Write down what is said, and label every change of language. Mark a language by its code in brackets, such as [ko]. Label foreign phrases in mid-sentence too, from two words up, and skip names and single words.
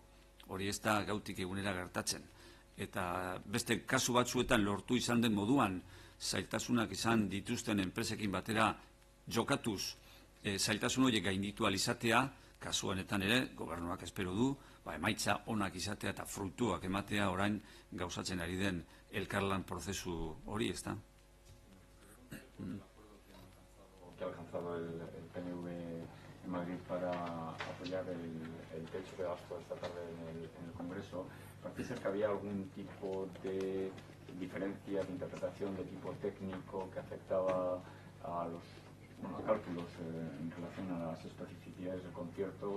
[eu] Hori ez da gautik egunera gertatzen. Eta beste kasu batzuetan lortu izan den moduan, zailtasunak izan dituzten enpresekin batera jokatuz, zailtasun horiek gainditu alizatea, kasu honetan ere, gobernuak espero du, emaitza onak izatea eta fruituak ematea orain gauzatzen ari den elkarlan prozesu hori, ez da? [es] Que ha alcanzado el PNV en Madrid para apoyar el techo de gasto esta tarde en el Congreso, parece ser que había algún tipo de diferencia de interpretación de tipo técnico que afectaba a los cálculos en relación a las especificidades del concierto.